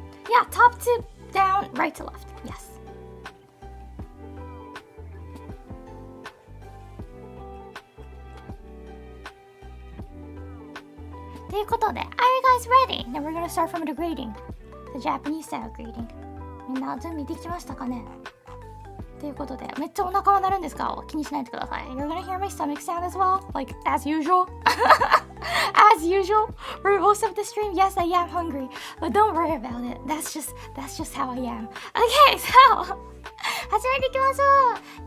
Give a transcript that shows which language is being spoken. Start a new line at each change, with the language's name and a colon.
English: Yeah, top to down, right to left. Yes.
Japanese: ということで、
English: Are you guys ready? Then we're gonna start from the grading. The Japanese style grading.
Japanese: みんな準備できましたかね？ということで、めっちゃお腹は鳴るんですが、気にしないでください。
English: You're gonna hear my stomach sound as well, like as usual. As usual, for most of the stream, yes, I am hungry, but don't worry about it. That's just how I am. Okay, so
Japanese: 始めていきましょう。